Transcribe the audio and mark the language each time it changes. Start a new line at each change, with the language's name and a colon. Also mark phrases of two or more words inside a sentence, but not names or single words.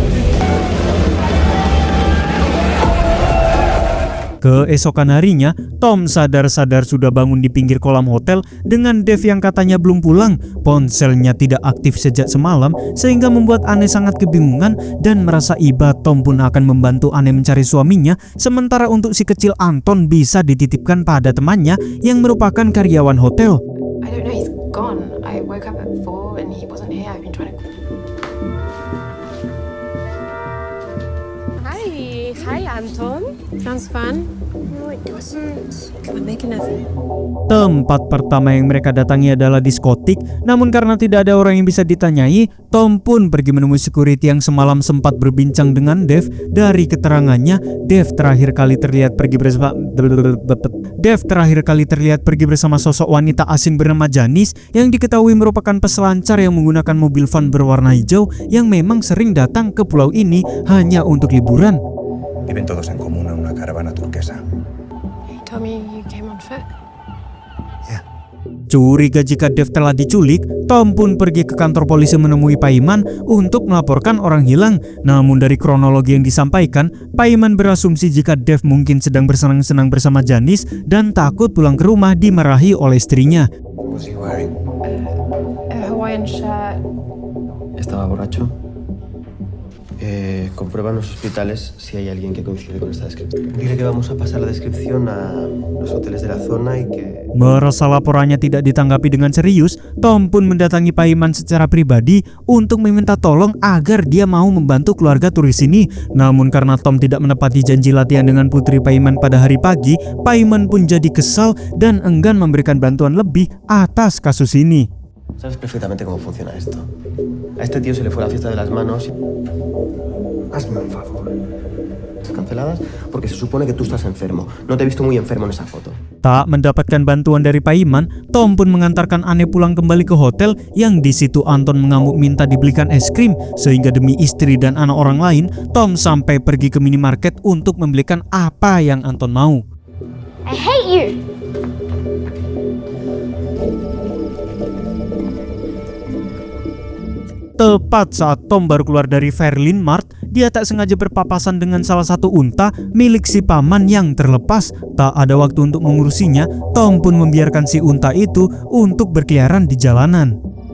Indonesian: Keesokan harinya, Tom sadar-sadar sudah bangun di pinggir kolam hotel dengan Dave yang katanya belum pulang. Ponselnya tidak aktif sejak semalam sehingga membuat Anne sangat kebingungan dan merasa iba. Tom pun akan membantu Anne mencari suaminya, sementara untuk si kecil Anton bisa dititipkan pada temannya yang merupakan karyawan hotel.
English: I don't know, he's gone. I woke up at 4 and he wasn't here. I've been trying to... Hi. Hey, hi Anton. Sounds fun. No, it doesn't. Come on, make another.
Indonesian: Tempat pertama yang mereka datangi adalah diskotik, namun karena tidak ada orang yang bisa ditanyai, Tom pun pergi menemui security yang semalam sempat berbincang dengan Dev. Dari keterangannya, Dev terakhir kali terlihat pergi bersama sosok wanita asing bernama Janice yang diketahui merupakan peselancar yang menggunakan mobil van berwarna hijau yang memang sering datang ke pulau ini hanya untuk liburan.
Spanish: Viven todos en común en una caravana turquesa.
English: You told me you came on foot.
Indonesian: Curiga jika Dev telah diculik, Tom pun pergi ke kantor polisi menemui Paiman untuk melaporkan orang hilang. Namun dari kronologi yang disampaikan, Paiman berasumsi jika Dev mungkin sedang bersenang-senang bersama Janice dan takut pulang ke rumah dimarahi oleh istrinya.
English: What was he wearing? A Hawaiian shirt.
Spanish: Estaba borracho. Comprueba en los hospitales si hay alguien que coincide con esta descripción. Dile que vamos a pasar la descripción a los hoteles de la zona y que...
Indonesian: Merasa laporannya tidak ditanggapi dengan serius, Tom pun mendatangi Paiman secara pribadi untuk meminta tolong agar dia mau membantu keluarga turis ini. Namun karena Tom tidak menepati janji latihan dengan putri Paiman pada hari pagi, Paiman pun jadi kesal dan enggan memberikan bantuan lebih atas kasus ini.
Spanish: Sabes perfectamente cómo funciona esto. A este tío se le fue la fiesta de las manos. Hazme un favor. Canceladas porque se supone que tú estás enfermo. No te he visto muy enfermo en esa foto.
Indonesian: Tak mendapatkan bantuan dari Paiman, Tom pun mengantarkan Anne pulang kembali ke hotel yang di situ Anton mengamuk minta dibelikan es krim sehingga demi istri dan anak orang lain, Tom sampai pergi ke minimarket untuk membelikan apa yang Anton mau.
English: I hate you!
Indonesian: Tepat saat Tom baru keluar dari Fairlane Mart, dia tak sengaja berpapasan dengan salah satu unta milik si paman yang terlepas. Tak ada waktu untuk mengurusinya, Tom pun membiarkan si unta itu untuk berkeliaran di jalanan.